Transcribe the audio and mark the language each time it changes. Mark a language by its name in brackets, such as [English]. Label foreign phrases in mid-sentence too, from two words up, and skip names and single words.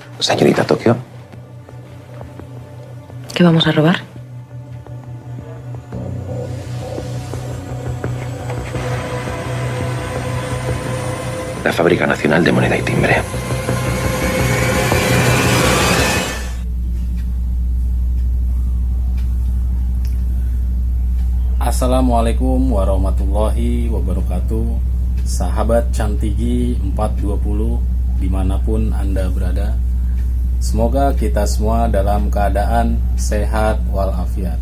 [Spanish] Señorita Tokio. ¿Qué vamos a robar? La Fábrica Nacional de Moneda y Timbre. [Arabic] السلام عليكم ورحمة الله وبركاته. [Indonesian] Sahabat Cantigi 420 dimanapun Anda berada, semoga kita semua dalam keadaan sehat walafiat.